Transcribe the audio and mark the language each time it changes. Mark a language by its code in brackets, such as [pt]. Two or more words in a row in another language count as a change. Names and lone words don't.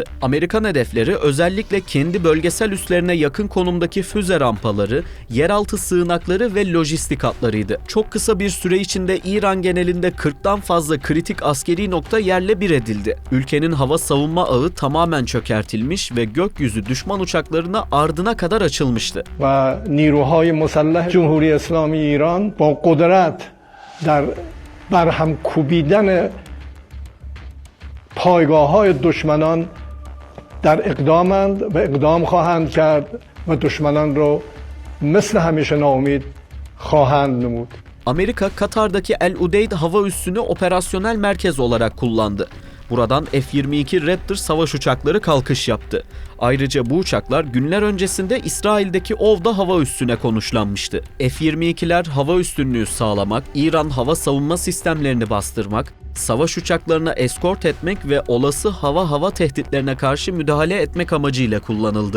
[tr] Amerikan hedefleri özellikle kendi bölgesel üslerine yakın konumdaki füze rampaları, yeraltı sığınakları ve lojistik hatlarıydı. Çok kısa bir süre içinde İran genelinde 40'tan fazla kritik askeri nokta yerle bir edildi. Ülkenin hava savunma ağı tamamen çökertilmiş ve gökyüzü düşman uçaklarına ardına kadar açılmıştı. [fa] و نیروهای مسلح جمهوری اسلامی ایران با قدرت در برهم کوبیدن پایگاه‌های دشمنان در اقدامند و اقدام خواهند کرد و دشمنان رو مثل همیشه ناامید خواهند نمود. [tr] Amerika, Katar'daki El Udeyd hava üssünü operasyonel merkez olarak kullandı. Buradan F-22 Raptor savaş uçakları kalkış yaptı. Ayrıca bu uçaklar günler öncesinde İsrail'deki Ov'da hava üssüne konuşlanmıştı. F-22'ler hava üstünlüğü sağlamak, İran hava savunma sistemlerini bastırmak, savaş uçaklarına eskort etmek ve olası hava tehditlerine karşı müdahale etmek amacıyla kullanıldı.